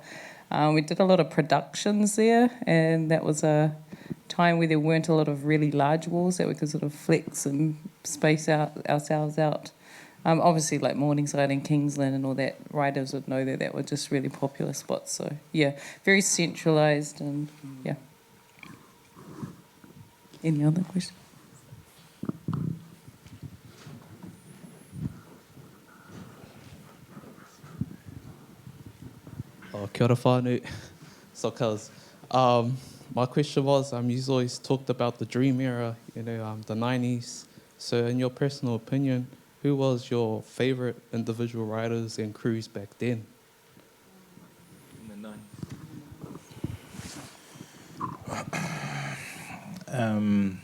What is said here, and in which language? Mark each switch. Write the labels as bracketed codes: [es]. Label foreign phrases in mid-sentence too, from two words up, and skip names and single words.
[en] We did a lot of productions there, and that was a time where there weren't a lot of really large walls that we could sort of flex and space ourselves out. Obviously, like Morningside and Kingsland and all that, riders would know that were just really popular spots. So, yeah, very centralised and, yeah. Any other questions? [mi] Kia ora whānau. [en] So, cuz, my question was, you always talked about the dream era, the 90s. So, in your personal opinion, who was your favourite individual writers and crews back then? In the 90s.